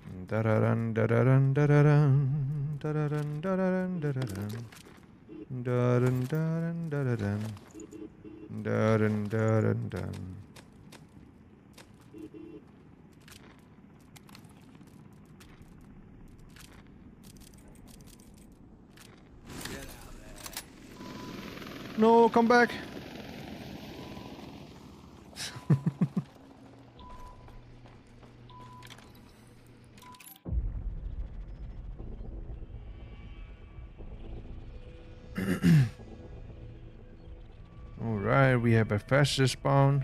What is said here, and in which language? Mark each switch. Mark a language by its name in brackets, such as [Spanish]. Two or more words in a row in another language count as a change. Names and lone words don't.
[English] Da-da-dun, da-da-dun, da-da-dun, da-da-dun, da-da-dun, da-da-dun. Da-dun, da-dun, da-da-dun. Dun, dun, dun. No, come back. All right, we have a faster spawn.